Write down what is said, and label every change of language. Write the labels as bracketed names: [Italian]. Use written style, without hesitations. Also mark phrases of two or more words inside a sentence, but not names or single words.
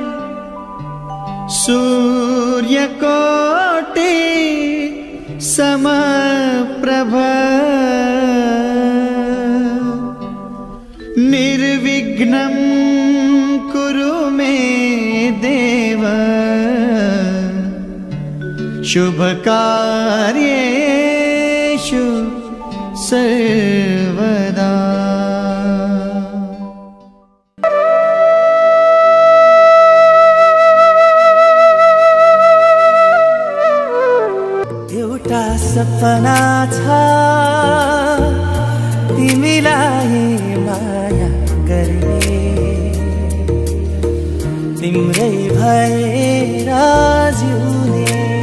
[Sanskrit] सूर्यकोटि समप्रभ निर्विघ्नं कुरु मे देव शुभकार्येषु सर्वदा। [Nepali] एउटा सपना छ तिमीलाई माया गर्ने, तिम्रै भएर जिउने।